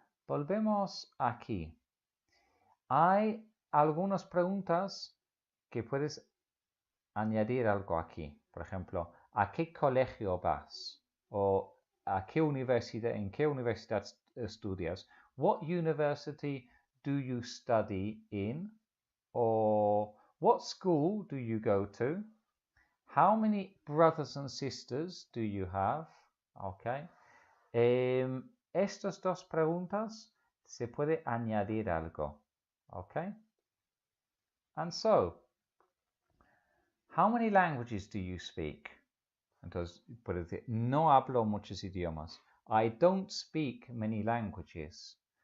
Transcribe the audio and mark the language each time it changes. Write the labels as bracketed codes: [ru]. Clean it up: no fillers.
[es] Volvemos aquí. Hay algunas preguntas que puedes añadir algo aquí. Por ejemplo, ¿a qué colegio vas? O ¿a qué universidad, en qué universidad estudias? [en] What university do you study in? Or what school do you go to? How many brothers and sisters do you have? Okay. [es] Estas dos preguntas se puede añadir algo. [en] Okay. And so, how many languages do you speak? [es] Entonces, puedes decir, no hablo muchos idiomas. [en] I don't speak many languages.